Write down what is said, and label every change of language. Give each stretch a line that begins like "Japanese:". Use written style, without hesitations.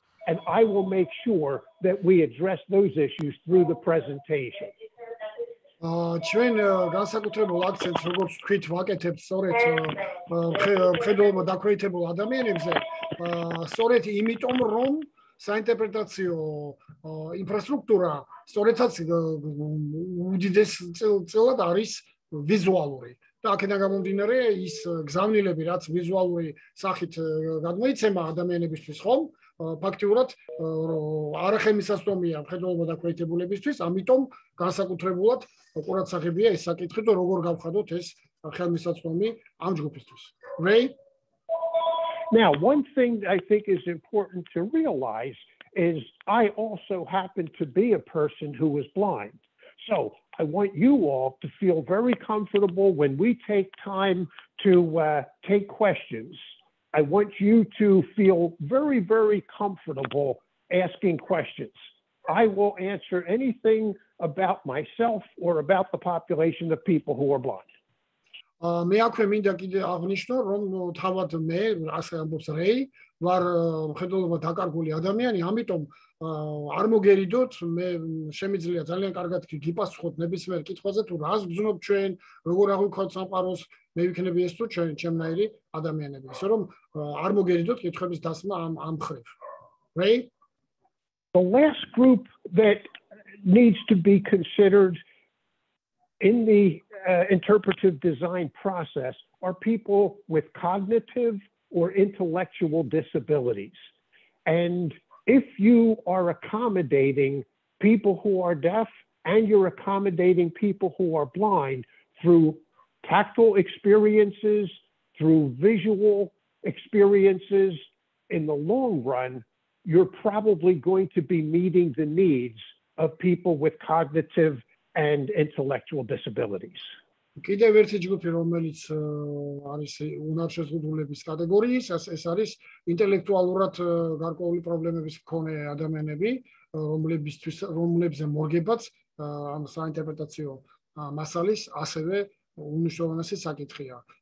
English: And I will make sure that we address those issues through the presentation.
Georgian: ჩვენ განსაკუთრებულ აქცენტს, როგორც თქვით, ვაკეთებთ სწორედ მხედველობა დაქვეითებულ ადამიანებზე, სწორედ იმიტომ, რომ საინტერპრეტაციო ინფრასტრუქტურა სწორედაც უდიდესწილად არის ვიზუალური. და აქედან გამომდინარე, ის გზავნილები, რაც ვიზუალური სახით გადმოიცემა ადამიანებისთვის, ხომ? ფაქტიურად არახელმისაწვდომია მხედველობა დაქვეითებულებისთვის, ამიტომ განსაკუთრებულად ყურადსაღებია ეს საკითხი, რომ როგორ გავხადოთ ეს ხელმისაწვდომი ამ ჯგუფისთვის.
English: Right? Now, one thing I think is important to realize is I also happen to be a person who is blind. So I want you all to feel very comfortable when we take time to take questions. I want you to feel very, very comfortable asking questions. I will answer anything about myself or about the population of people who are blind.
Georgian: მე აქვე მინდა კიდე აღნიშნო, რომ თავად მე, ასე ამბობს რეი, ვარ მხედველობა დაკარგული ადამიანი, ამიტომ არ მოგერიდოთ, მე შემიძლია ძალიან კარგად გიპასუხოთ ნებისმიერ კითხვაზე, თუ რას გძნობ ჩვენ, როგორ აღვიქვათ სამყაროს, მე ვიქნები ეს თუ ჩემნაირი ადამიანები. ისე რომ არ მოგერიდოთ კითხვების დასმა ამ მხრივ.
English: Right? The last group that needs to be considered in the interpretive design process are people with cognitive or intellectual disabilities. And if you are accommodating people who are deaf and you're accommodating people who are blind through tactile experiences, through visual experiences, in the long run, you're probably going to be meeting the needs of people with cognitive and intellectual disabilities.
Georgian: კიდევ ერთი ჯგუფი, რომელიც არის უნარშეზღუდულების კატეგორიის, ეს არის ინტელექტუალურად გარკვეული პრობლემების მქონე ადამიანები, რომლებზე მორგებაც ამ საინტერპრეტაციო მასალის ასევე უნიშნულოვანესი საკითხია.